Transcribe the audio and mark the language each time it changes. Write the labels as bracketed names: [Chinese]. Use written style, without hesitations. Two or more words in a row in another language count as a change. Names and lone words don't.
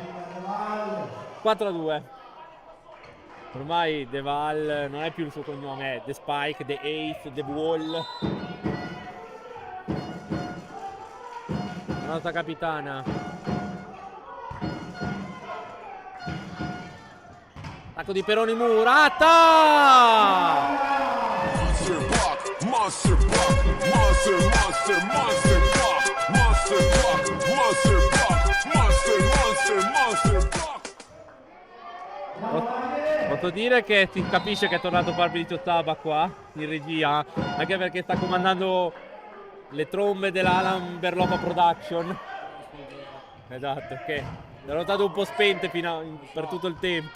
[Italian] 4-2. Ormai De Val non è più il suo cognome, è [English] The Spike, The Ace, The Wall. [Italian] La nostra capitana. Attacco di Peroni Murata! [English] Monster Block, Monster Block, Monster, Monster, Monster Block, Monster Block, Monster Block, Monster, Monster, Monster Block. [Italian] Posso dire che si capisce che è tornato Fabrizio Saba qua in regia, anche perché sta comandando le trombe dell'Alan Berlopa Production. Esatto, che l'ho notato un po' spente per tutto il tempo.